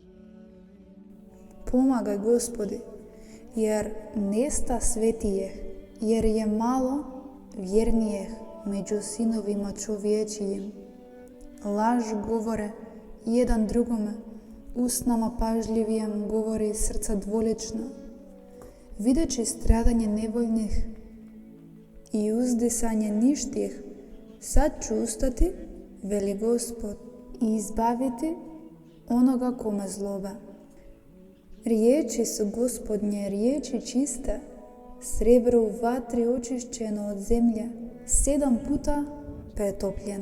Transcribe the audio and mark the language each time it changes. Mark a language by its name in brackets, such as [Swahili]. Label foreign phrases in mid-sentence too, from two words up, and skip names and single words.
[Serbian] Pomagaj, Gospodi, jer nesta svetije jer je malo vjernijeh među sinovima čovječijim. Laž govore jedan drugome, устнама пажливијем говори срца дволично. Видечи страдање неволних и уздисање ништих, сад ću ustati, veli Господ, i izbaviti onoga kome zlobe. Riječi su Gospodnje, riječi čiste, srebro u vatri očišćeno od zemlje, 7 puta pretopljeno.